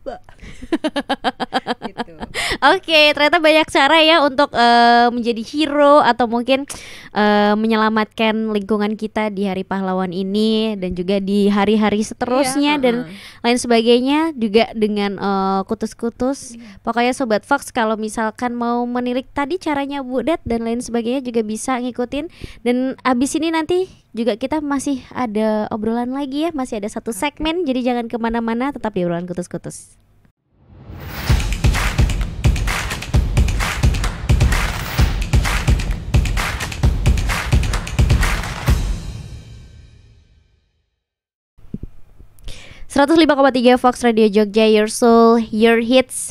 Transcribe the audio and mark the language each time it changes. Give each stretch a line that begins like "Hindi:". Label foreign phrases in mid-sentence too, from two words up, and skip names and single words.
Indonesian: Gitu. Oke, ternyata banyak cara ya untuk menjadi hero atau mungkin menyelamatkan lingkungan kita di Hari Pahlawan ini, dan juga di hari-hari seterusnya dan lain sebagainya, juga dengan kutus-kutus. Pokoknya Sobat Fox kalau misalkan mau menilik tadi caranya Budet dan lain sebagainya juga bisa ngikutin. Dan abis ini nanti juga kita masih ada obrolan lagi ya, masih ada satu segmen, jadi jangan kemana-mana, tetap di obrolan kutus-kutus. ...105,3 Fox Radio Jogja,
English: Your Soul, Your Hits.